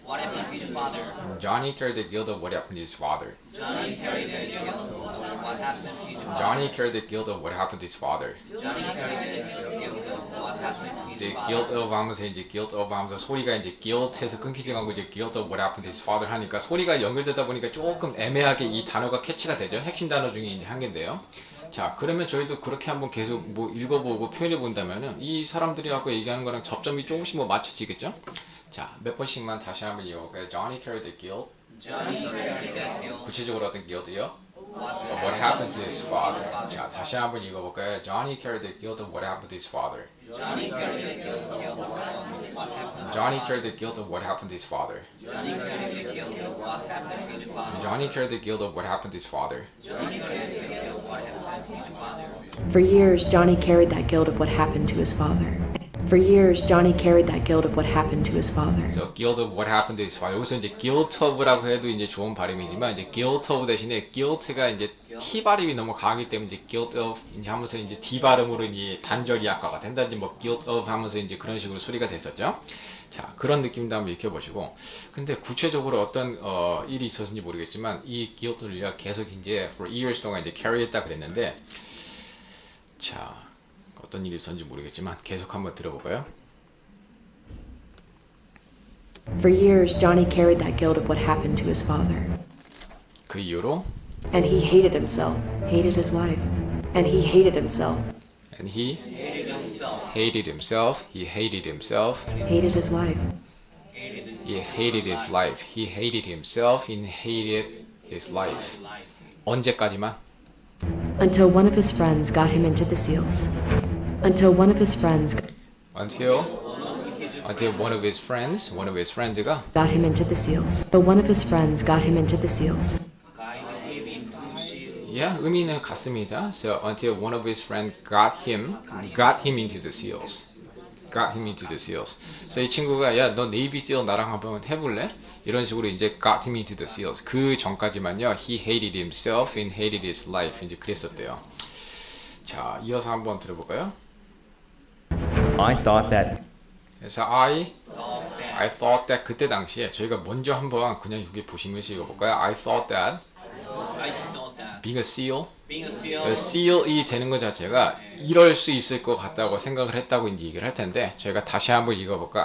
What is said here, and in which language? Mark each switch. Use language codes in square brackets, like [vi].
[en] What happened to his father? Johnny carried the guilt of what happened to his father. Johnny carried the guilt of what happened to his father. Johnny carried the guilt of what happened to his father. Johnny carried the guilt of what happened to [ko] 이제 [en] his father. guilt of 하면서 이제 guilt of 하면서 소리가 이제 guilt에서 끊기지 않고 이제 guilt of what happened to his father [ko] 하니까 소리가 연결되다 보니까 조금 애매하게 이 단어가 캐치가 되죠. 핵심 단어 중에 이제 한 개인데요. 자 그러면 저희도 그렇게 한번 계속 뭐 읽어보고 표현해 본다면은 이 사람들이 하고 얘기하는 거랑 접점이 조금씩 뭐 맞춰지겠죠. 자 몇 번씩만 다시 한번 읽어볼까요? [en] Johnny carried the guilt. Johnny carried the guilt. [ko] 구체적으로 어떤 guilt요? [en] What happened to his father. [ko] 자 다시 한번 읽어볼까요? [en] Johnny carried the guilt of what happened to his father. Johnny carried the guilt of what happened to his father. what happened. Johnny carried the guilt of what happened to his father. Johnny carried the guilt of what happened to his father. Johnny carried the guilt of what happened to his father. Johnny carried the guilt of what happened to his father. For years, Johnny carried that guilt of what happened to his father. For years, Johnny carried that guilt of what happened to his father. So guilt of what happened to his father. [ko] 여기서 이제 guilt of라고 해도 이제 좋은 발음이지만 이제 guilt of 대신에 guilt가 이제 T 발음이 너무 강하기 때문에 이제 guilt of 이제 하면서 이제 D 발음으로 이제 단절이 약화가 된다든지 뭐 guilt of 하면서 이제 그런 식으로 소리가 됐었죠. 자, 그런 느낌도 한번 익혀보시고. 근데 구체적으로 어떤 일이 있었는지 모르겠지만 이 guilt를 계속 이제 [en] for years [ko] 동안 이제 carry했다 그랬는데, 자, 어떤 일이 있었는지 모르겠지만 계속 한번 들어볼까요? [en] For years, Johnny carried that guilt of what happened to his father. [ko] 그 이후로 [en] And he hated himself, hated his life. And he hated himself, and he Hated himself. hated himself, he hated himself, hated his life. he hated his life, he hated himself, he hated his life. [ko] 언제까지만? [en] Until one of his friends got him into the SEALs. Until one of his friends Until one of his friends가 got him into the SEALs. The one of his friends got him into the SEAls. Guided him into seal. [ko] 의미는 같습니다. [en] So until one of his friends got him into the SEALs. got him into the SEALs. [ko] 그래서 이 친구가 야, 너 네이비 SEAL 나랑 한번 해볼래? 이런 식으로 이제 [en] got him into the SEALs. [ko] 그 전까지만요. [en] He hated himself and hated his life. [ko] 이제 그랬었대요. 자, 이어서 한번 들어볼까요? [en] I thought that [ko] 그래서 [en] I thought that [ko] 그때 당시에 저희가 먼저 한번 그냥 여기 보시면서 읽어볼까요? [en] I thought that I thought that being a SEAL, being a seal [ko] SEAL이 되는 것 자체가 이럴 수 있을 것 같다고 생각을 했다고 이제 얘기를 할 텐데 저희가 다시 한번 읽어볼까요?